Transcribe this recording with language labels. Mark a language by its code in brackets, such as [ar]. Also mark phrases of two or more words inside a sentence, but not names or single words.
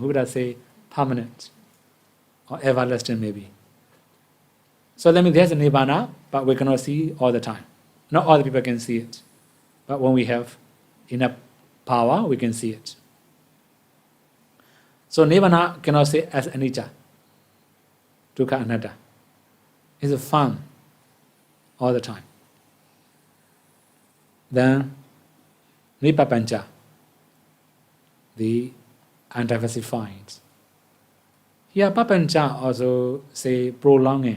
[en] We would say permanent or everlasting maybe. So that means there's a Nibbāna, but we cannot see all the time. Not all the people can see it. But when we have enough power, we can see it. So Nibbāna cannot say as [pi] anicca, dukkha, anatta. [en] It's a fun all the time. Then Nibbāpanca, the undiversified. Here Papanca also say prolonging.